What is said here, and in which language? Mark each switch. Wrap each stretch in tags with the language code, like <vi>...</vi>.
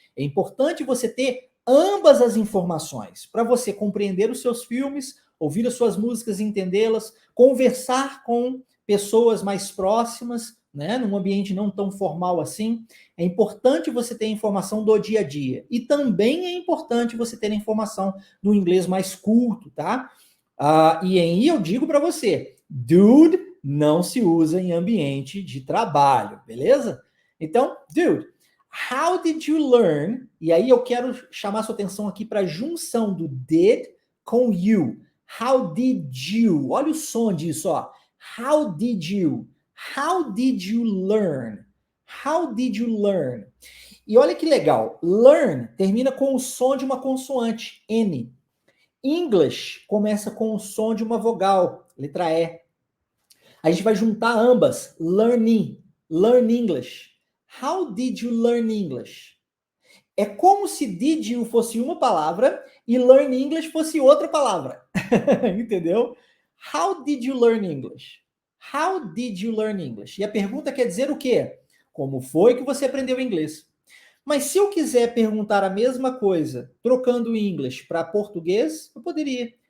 <pt>É importante você ter ambas as informações para você compreender os seus filmes, ouvir as suas músicas, entendê-las, conversar com pessoas mais próximas, né, num ambiente não tão formal assim. É importante você ter informação do dia a dia. E também é importante você ter informação do inglês mais culto, tá? E aí eu digo para você, dude não se usa em ambiente de trabalho, beleza?</pt> <en>Então, dude, how did you learn?</en> <pt>E aí eu quero chamar sua atenção aqui para a junção do did com you.</pt> <en>How did you?</en> <pt>Olha o som disso, ó.</pt> <en>How did you? How did you learn? How did you learn?</en> <pt>E olha que legal, learn termina com o som de uma consoante, N. English começa com o som de uma vogal, letra E. A gente vai juntar ambas,</pt> <en>learning, learn English. How did you learn English?</en> <pt>É como se did you fosse uma palavra e learn English fosse outra palavra. Entendeu?</pt> <en>How did you learn English? How did you learn English?</en> <pt>E a pergunta quer dizer o quê? Como foi que você aprendeu inglês? Mas se eu quiser perguntar a mesma coisa, trocando o English para português, eu poderia.</pt>